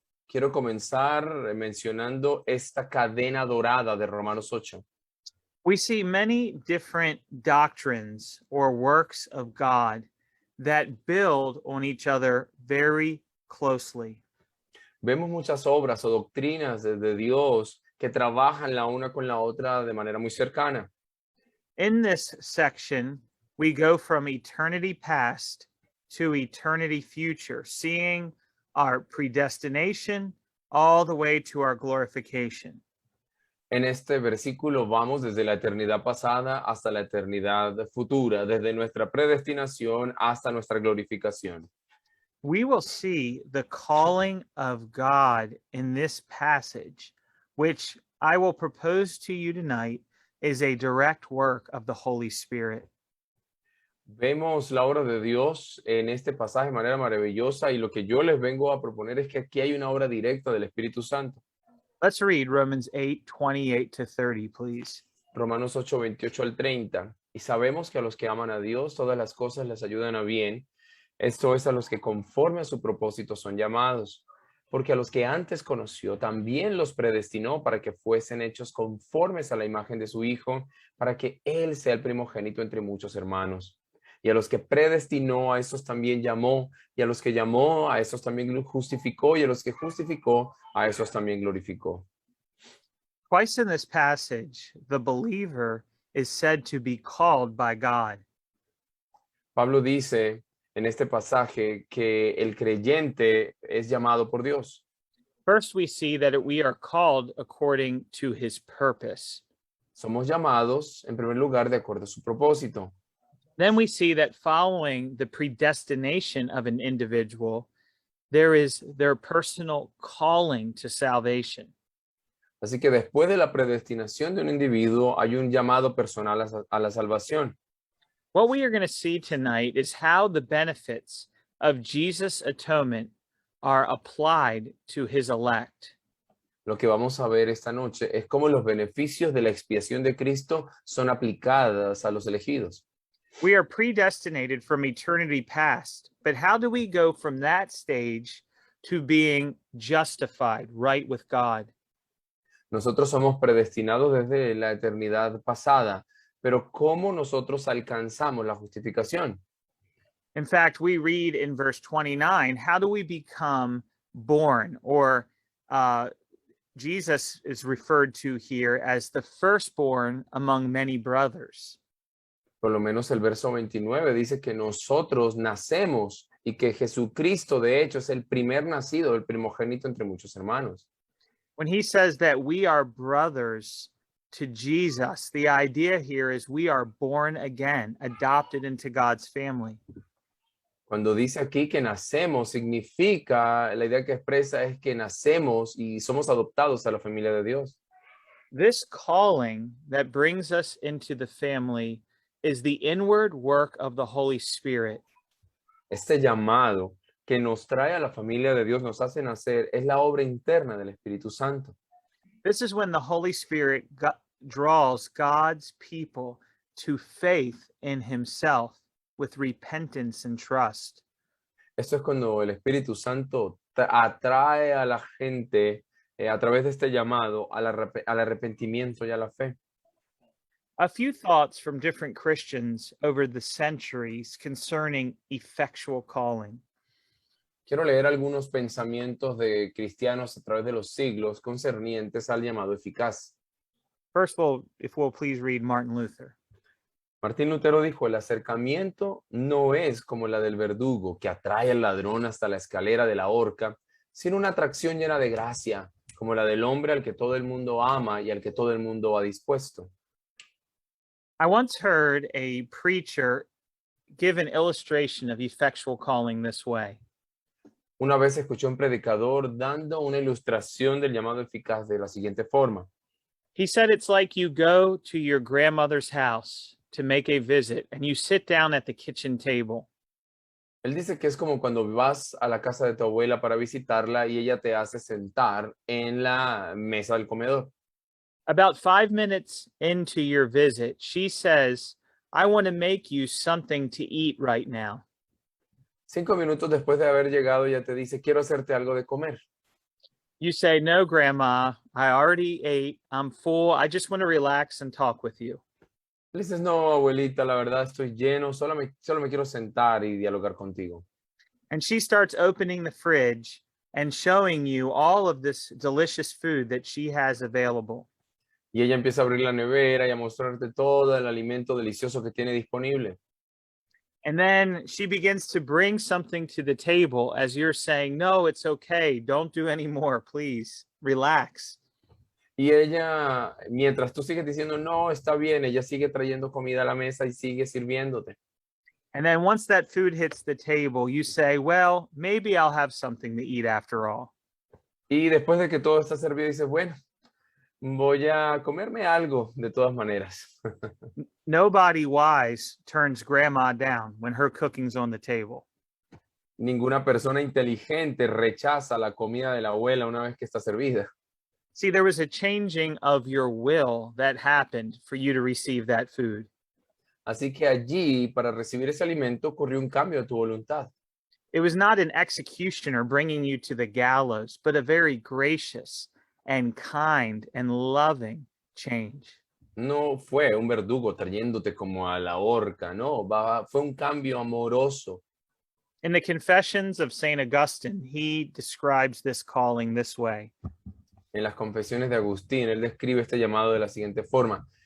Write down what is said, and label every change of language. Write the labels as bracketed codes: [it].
[es] Quiero comenzar mencionando esta cadena dorada de Romanos 8. [en] We see many different doctrines or works of God that build on each other very closely. [es] Vemos muchas obras o doctrinas de Dios que trabajan la una con la otra de manera muy cercana. [en] In this section, we go from eternity past to eternity future, seeing our predestination all the way to our glorification. [es] En este versículo vamos desde la eternidad pasada hasta la eternidad futura, desde nuestra predestinación hasta nuestra glorificación. [en] We will see the calling of God in this passage, which I will propose to you tonight is a direct work of the Holy Spirit. [es] Vemos la obra de Dios en este pasaje de manera maravillosa y lo que yo les vengo a proponer es que aquí hay una obra directa del Espíritu Santo. [en] Let's read Romans 8:28 to 30, please. [es] Romanos 8, 28 al 30. Y sabemos que a los que aman a Dios todas las cosas les ayudan a bien. Esto es a los que conforme a su propósito son llamados. Porque a los que antes conoció también los predestinó para que fuesen hechos conformes a la imagen de su Hijo, para que Él sea el primogénito entre muchos hermanos. Y a los que predestinó, a esos también llamó, y a los que llamó, a esos también justificó, y a los que justificó, a esos también glorificó. [en] Twice in this passage, the believer is said to be called by God. [es] Pablo dice en este pasaje que el creyente es llamado por Dios. [en] First, we see that we are called according to his purpose. [es] Somos llamados, en primer lugar, de acuerdo a su propósito. [en] Then we see that following the predestination of an individual, there is their personal calling to salvation. [es] Así que después de la predestinación de un individuo, hay un llamado personal a la salvación. [en] What we are going to see tonight is how the benefits of Jesus' atonement are applied to his elect. [es] Lo que vamos a ver esta noche es cómo los beneficios de la expiación de Cristo son aplicadas a los elegidos. [en] We are predestinated from eternity past, but how do we go from that stage to being justified, right with God? [es] Nosotros somos predestinados desde la eternidad pasada, pero ¿cómo nosotros alcanzamos la justificación? [en] In fact, we read in verse 29, how do we become born? Or Jesus is referred to here as the firstborn among many brothers. [es] Por lo menos el verso 29 dice que nosotros nacemos y que Jesucristo de hecho es el primer nacido, el primogénito entre muchos hermanos. [en] When he says that we are brothers to Jesus, the idea here is we are born again, adopted into God's family. [es] Cuando dice aquí que nacemos, significa, la idea que expresa es que nacemos y somos adoptados a la familia de Dios. [en] This calling that brings us into the family is the inward work of the Holy Spirit. [es] Este llamado que nos trae a la familia de Dios, nos hace nacer, es la obra interna del Espíritu Santo. [en] This is when the Holy Spirit draws God's people to faith in himself with repentance and trust. [es] Esto es cuando el Espíritu Santo atrae a la gente a través de este llamado al arrepentimiento y a la fe. [en] A few thoughts from different Christians over the centuries concerning effectual calling. [es] Quiero leer algunos pensamientos de cristianos a través de los siglos concernientes al llamado eficaz. [en] First of all, if we'll please read Martin Luther. [es] Martín Lutero dijo, el acercamiento no es como la del verdugo que atrae al ladrón hasta la escalera de la horca, sino una atracción llena de gracia, como la del hombre al que todo el mundo ama y al que todo el mundo ha dispuesto. [en] I once heard a preacher give an illustration of effectual calling this way. [es] Una vez escuché a un predicador dando una ilustración del llamado eficaz de la siguiente forma. [en] He said it's like you go to your grandmother's house to make a visit and you sit down at the kitchen table. [es] Él dice que es como cuando vas a la casa de tu abuela para visitarla y ella te hace sentar en la mesa del comedor. [en] About 5 minutes into your visit, she says, I want to make you something to eat right now. [es] 5 minutos después de haber llegado, ella te dice, quiero hacerte algo de comer. [en] You say, no, Grandma, I already ate. I'm full. I just want to relax and talk with you. [es] Le dices, no, abuelita, la verdad estoy lleno, solo me quiero sentar y dialogar contigo. [en] And she starts opening the fridge and showing you all of this delicious food that she has available. [es] Y ella empieza a abrir la nevera y a mostrarte todo el alimento delicioso que tiene disponible. [en] And then she begins to bring something to the table as you're saying, no, it's okay. Don't do any more, please. Relax. [es] Y ella, mientras tú sigues diciendo, no, está bien, ella sigue trayendo comida a la mesa y sigue sirviéndote. [en] And then once that food hits the table, you say, well, maybe I'll have something to eat after all. [es] Y después de que todo está servido, dices, bueno, voy a comerme algo de todas maneras. [en] Nobody wise turns grandma down when her cooking's on the table. [es] Ninguna persona inteligente rechaza la comida de la abuela una vez que está servida. [en] See, there was a changing of your will that happened for you to receive that food. [es] Así que allí, para recibir ese alimento, ocurrió un cambio de tu voluntad. [en] It was not an executioner bringing you to the gallows, but a very gracious and kind and loving change. [es] No fue un verdugo trayéndote como a la horca, no, fue un cambio amoroso. [en] In the Confessions of St. Augustine, he describes this calling this way. [es] En las confesiones de Agustín, él describe este llamado de la siguiente forma.